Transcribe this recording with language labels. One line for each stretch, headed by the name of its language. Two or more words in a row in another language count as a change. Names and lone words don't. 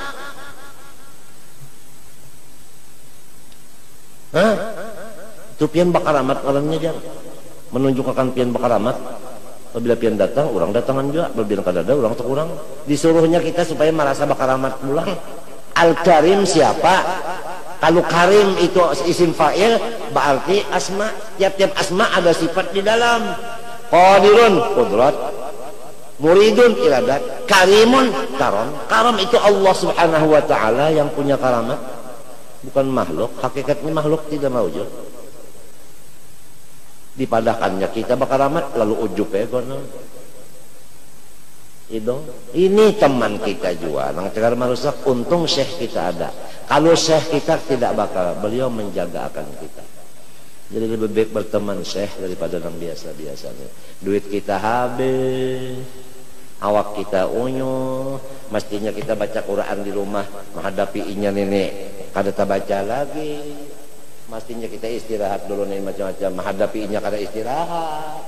Banjar: Hah? Itu pian bakaramat orangnya jang. Menunjukkan pian bakaramat. Apabila pian datang, orang datangan juga. Apabila kada ada, orang terkurang. Disuruhnya kita supaya merasa bakaramat pulang.
Indonesian: Al-Karim siapa? Kalau Karim itu
Arabic: isim fa'il,
Indonesian: berarti asma. Tiap-tiap asma ada sifat di dalam.
Arabic: Qadirun, qudrat. Muridun, iradat. Karimun, karam.
Indonesian: Karam itu
Arabic: Allah subhanahu wa ta'ala
Indonesian: yang punya karamat. Bukan makhluk. Hakikatnya makhluk tidak maujud. Dipadakannya kita bakaramat, lalu ujub ya.
Banjar: Ini teman kita juga nang tegar marusak, untung syekh kita ada.
Indonesian: Kalau syekh kita tidak bakal, beliau menjaga akan kita. Jadi lebih baik berteman syekh daripada nang biasa-biasanya.
Banjar: Duit kita habis, awak kita unyu, mestinya kita baca Quran di rumah, menghadapi inya nenek kada baca lagi. Mestinya kita istirahat dulu nih macam-macam, menghadapi inya kada istirahat.